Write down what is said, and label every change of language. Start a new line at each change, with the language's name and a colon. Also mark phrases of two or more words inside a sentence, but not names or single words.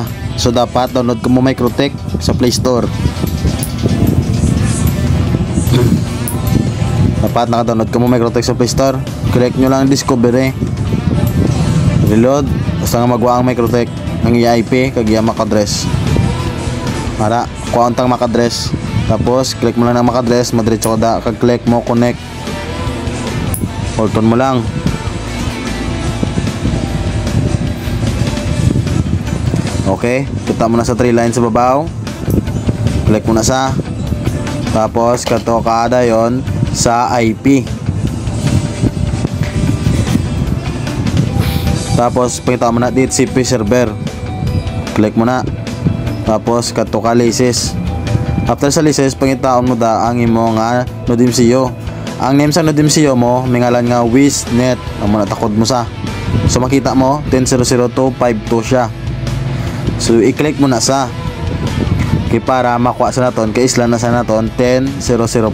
Hiligaynon: So dapat download ko mo Microtech sa Play Store. Dapat naka-download ko mo Microtech sa Play Store. Click nyo lang discovery. Reload. Basta nga magawa ang Microtech ang IP kag iya
English: MAC address.
Hiligaynon: Para kuha untang
English: MAC address.
Hiligaynon: Tapos click mo lang ng
English: MAC address,
Hiligaynon: madiretso ka da, kag click mo connect.
English: Hold on
Hiligaynon: mo lang. Okay, kita mo na sa 3 lines sa babaw. Click mo na sa. Tapos kato kada yon sa IP. Tapos pakita mo na dito
English: CP server.
Hiligaynon: Click mo na. Tapos kato ka license. After sa license, pangitaon mo da ang imo nga NodeMCU. Ang name sa NodeMCU mo, mingalan nga WizNet. Ang mga takod mo sa. So makita mo, 10.0.02.52 siya. So i-click mo na sa. Kaya para makuha sa naton, kay isla na sa naton 10.0.05.